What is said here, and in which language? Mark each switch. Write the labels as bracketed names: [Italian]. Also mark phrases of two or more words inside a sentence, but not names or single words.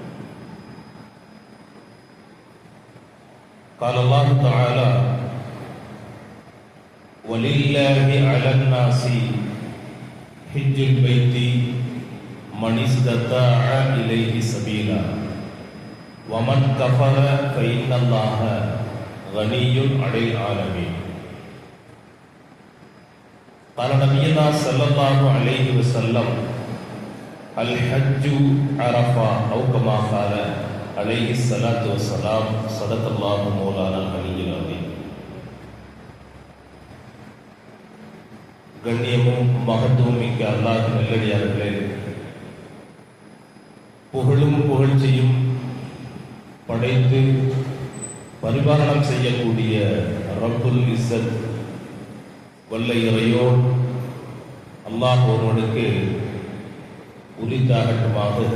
[Arabic] قال الله تعالى ولله على الناس حج البيت من استطاع إليه سبيلا ومن كفر فإن الله غني عن العالمين. قال نبينا صلى الله عليه وسلم الحج عرفة أو كما قال عليه الصلاة والسلام صدق الله مولانا العلي العظيم. [Tamil] கண்ணியமும் மகத்துவம் மிக்க அல்லாஹ் நல்லடியார்களே, புகழும் புகழ்ச்சியும் படைத்து பரிபாலனம் செய்யக்கூடிய [Arabic] رب العزة [Tamil] வல்ல இறையோன் அல்லாஹ் ஒருவனுக்கு உரித்தாகட்டுமாக.